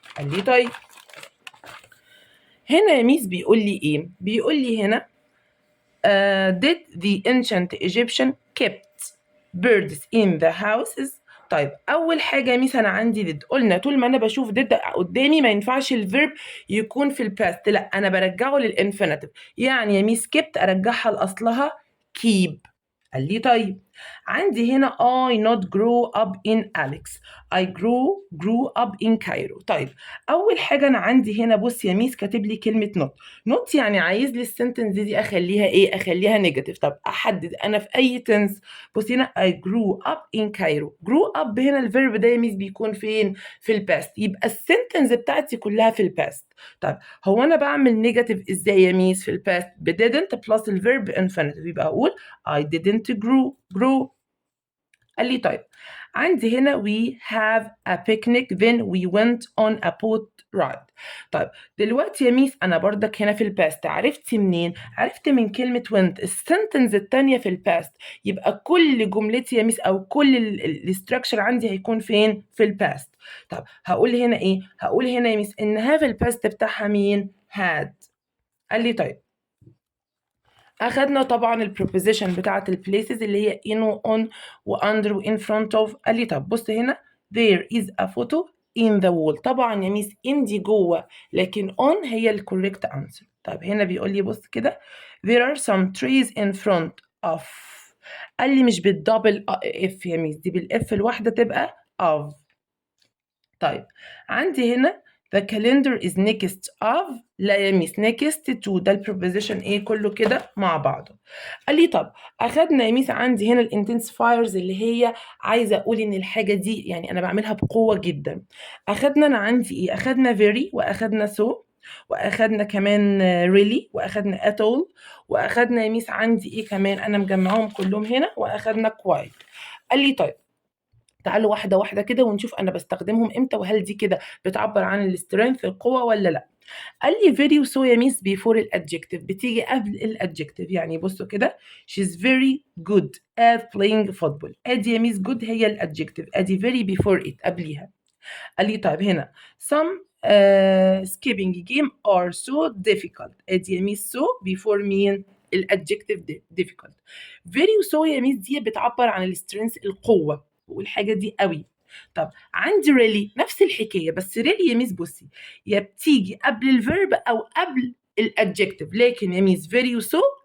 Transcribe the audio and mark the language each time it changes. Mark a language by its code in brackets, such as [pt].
[ar] قال لي طيب هنا يا ميس بيقول لي ايه؟ بيقول لي هنا [en] did the ancient Egyptian kept birds in the houses. [ar] طيب أول حاجة يا ميس أنا عندي did، قلنا طول ما أنا بشوف did قدامي ما ينفعش الفيرب يكون في الباست، لا أنا برجعه للإنفينيتيف. يعني يا ميس kept أرجعها لأصلها keep. قال لي طيب عندي هنا [en] I not grow up in Alex، I grew up in Cairo. [ar] طيب أول حاجة أنا عندي هنا بص يا ميس كاتب لي كلمة not يعني عايز لي السنتنس دي أخليها إيه؟ أخليها نيجاتيف. طب أحدد أنا في أي تنس؟ بص هنا [en] I grew up in Cairo. [ar] grow up هنا الفيرب ده يا ميس بيكون فين؟ في الباست، يبقى السنتنس بتاعتي كلها في الباست. طب هو أنا بعمل نيجاتيف إزاي يا ميس في الباست؟ ب didn't plus الفيرب infinitive، يبقى أقول [en] I didn't grow. [ar] قال لي طيب عندي هنا [en] we have a picnic then we went on a boat ride. [ar] طيب دلوقتي يا ميس انا بردك هنا في الباست، عرفت منين؟ عرفت من كلمة went، السنتنس التانية في الباست، يبقى كل جملتي يا ميس او كل الاستراكشر عندي هيكون فين؟ في الباست. طب هقول هنا ايه؟ هقول هنا يا ميس ان have الباست بتاعها مين؟ had. قال لي طيب أخدنا طبعا البروبوزيشن بتاعة البليسز اللي هي in و on و under و in front of. قال لي طب بص هنا [en] there is a photo in the wall. [ar] طبعا يا ميس in دي جوه لكن on هي الكوريكت answer. طب هنا بيقول لي بص كده [en] there are some trees in front of. [ar] قال لي مش بالدبل اف يا ميس، دي بالاف الواحدة تبقى of. طيب عندي هنا [en] the calendar is next of. [ar] لا يا ميس next to، ده البروبوزيشن ايه كله كده مع بعضه. قال لي طب اخدنا يا ميس عندي هنا الانتنسفايرز اللي هي عايزه اقول ان الحاجه دي يعني انا بعملها بقوه جدا. اخدنا انا عندي ايه؟ اخدنا very واخدنا so واخدنا كمان really واخدنا at all واخدنا يا ميس عندي ايه كمان؟ انا مجمعهم كلهم هنا واخدنا quite. قال لي طيب تعالوا واحدة واحدة كده ونشوف أنا باستخدمهم إمتى وهل دي كده بتعبر عن السترينث القوة ولا لأ. قال لي very وso يا ميس before الادجكتيف، بتيجي قبل الادجكتيف. يعني بصوا كده [en] she's very good at playing football. [ar] ادي يا ميس good هي الادجكتيف، ادي [en] very before it [ar] قبليها. قال لي طيب هنا [en] some skipping game are so difficult. [ar] ادي يا ميس so before مين؟ الادجكتيف difficult. very وso يا ميس دي بتعبر عن السترينث القوة والحاجة دي قوي. طب عندي really نفس الحكاية، بس really يا ميس بصي يا بتيجي قبل الفيرب أو قبل الادجكتيف، لكن يا ميس very وso